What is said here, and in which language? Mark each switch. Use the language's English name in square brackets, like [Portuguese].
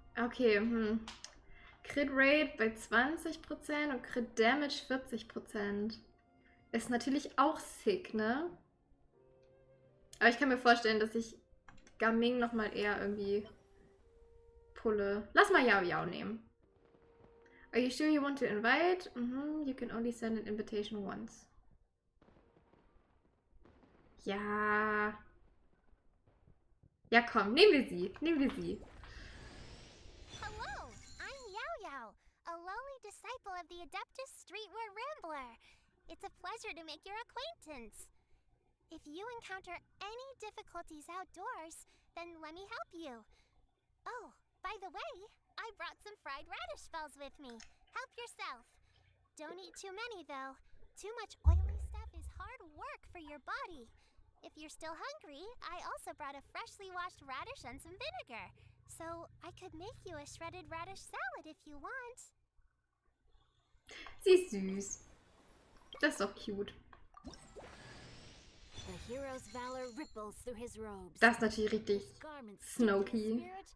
[German] Okay, Crit Rate bei 20% und Crit Damage 40%. Ist natürlich auch sick, ne? Aber ich kann mir vorstellen, dass ich Gaming nochmal eher irgendwie pulle. Lass mal Yao Yao nehmen. [English] Are you sure you want to invite? You can only send an invitation once. [German] Ja. Ja, komm, nehmen wir sie. [English] Hello, I'm Yao Yao, a lowly disciple of the Adeptus Streetwear Rambler. It's a pleasure to make your acquaintance. If you encounter any difficulties outdoors, then let me help you. Oh, by the way, I brought some fried radish balls with me. Help yourself. Don't eat too many, though. Too much oily stuff is hard work for your body. If you're still hungry, I also brought a freshly washed radish and some vinegar. So I could make you a shredded radish salad if you want. [German] Sie ist süß. Das ist doch cute. [English] The hero's valor ripples through his robes. [German] Das ist natürlich richtig Snoky.